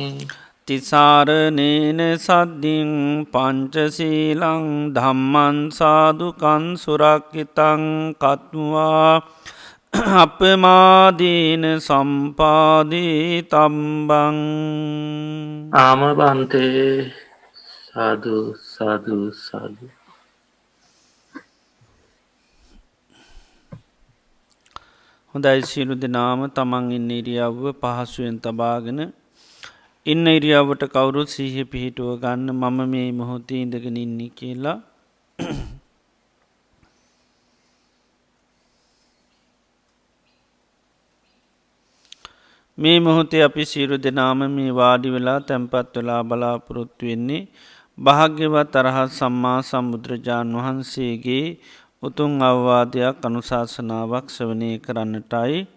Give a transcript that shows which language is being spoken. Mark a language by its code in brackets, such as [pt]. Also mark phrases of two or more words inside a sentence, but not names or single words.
[pi] තිසරණේන සද්ධින් පංචසීලං ධම්මං සාදුකං සුරක්ඛිතං කତ୍වා අපමාදීන සම්පාදී තම්බං. ආමබන්තේ සාදු සාදු සාදු. [si] හොඳයි, සියලු දෙනාම තමන් ඉන්න ඉරියව්ව පහසුවෙන් තබාගෙන ඉන්න ඉරියව්වට කවුරුත් සිහිය පිහිටුව ගන්න. මම මේ මොහොතේ ඉඳගෙන ඉන්නේ කියලා. මේ මොහොතේ අපි සියලු දෙනාම මේ වාඩි වෙලා තැන්පත් වෙලා බලාපොරොත්තු වෙන්නේ භාග්‍යවත් අරහත් සම්මා සම්බුදුරජාණන් වහන්සේගේ උතුම් අවවාදයක් අනුශාසනාවක් ශ්‍රවණය කරන්නටයි.